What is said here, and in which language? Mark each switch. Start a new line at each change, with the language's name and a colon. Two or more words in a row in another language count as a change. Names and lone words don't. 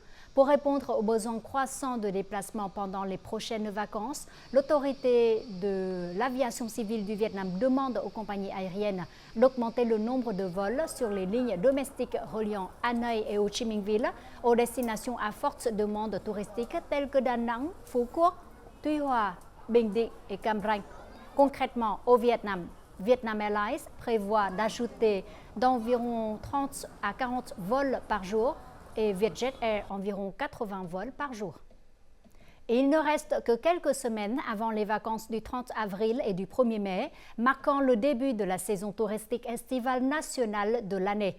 French: Pour répondre aux besoins croissants de déplacement pendant les prochaines vacances, l'autorité de l'aviation civile du Vietnam demande aux compagnies aériennes d'augmenter le nombre de vols sur les lignes domestiques reliant Hanoi et Ho Chi Minh Ville aux destinations à forte demande touristique telles que Da Nang, Phu Quoc, Tuy Hòa, Bình Định et Cam Ranh. Concrètement, au Vietnam, Vietnam Airlines prévoit d'ajouter d'environ 30 à 40 vols par jour et Vietjet Air environ 80 vols par jour. Et il ne reste que quelques semaines avant les vacances du 30 avril et du 1er mai, marquant le début de la saison touristique estivale nationale de l'année.